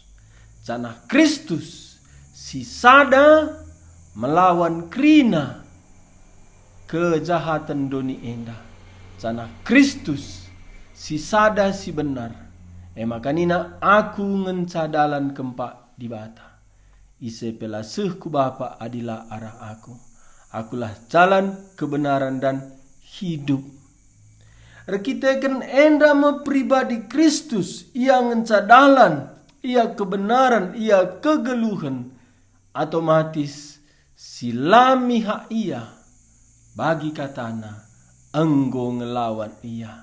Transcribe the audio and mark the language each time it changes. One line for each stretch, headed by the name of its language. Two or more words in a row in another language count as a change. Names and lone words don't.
Batak Karo: Canah Kristus si sada melawan krina. Kejahatan doni enda. Canah Kristus si sada si benar. Makanina aku ngencadalan kempak di bata. Ise pelaseh ku Bapa adilah arah aku.
Indonesian: Akulah jalan kebenaran dan hidup.
Batak Karo: Rekiteken enda me pribadi Kristus. Ia ngencadalan, ia kebenaran, ia kegeluhan. Otomatis silami hak ia. Bagi katana enggo ngelawan ia.